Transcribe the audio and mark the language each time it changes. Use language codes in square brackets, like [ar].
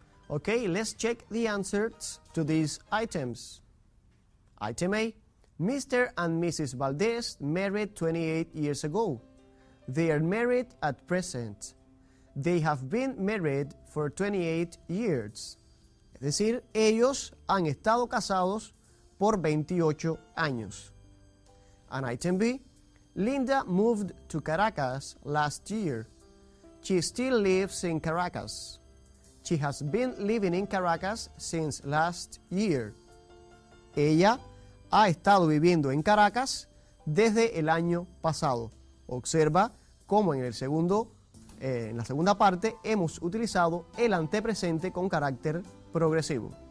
[en] Okay, let's check the answers to these items. Item A. Mr. and Mrs. Valdez married 28 years ago. They are married at present. They have been married for 28 years. [es] Es decir, ellos han estado casados por 28 años. [en] And item B. Linda moved to Caracas last year. She still lives in Caracas. She has been living in Caracas since last year. [es] Ella ha estado viviendo en Caracas desde el año pasado. Observa cómo en la segunda parte hemos utilizado el antepresente con carácter progresivo.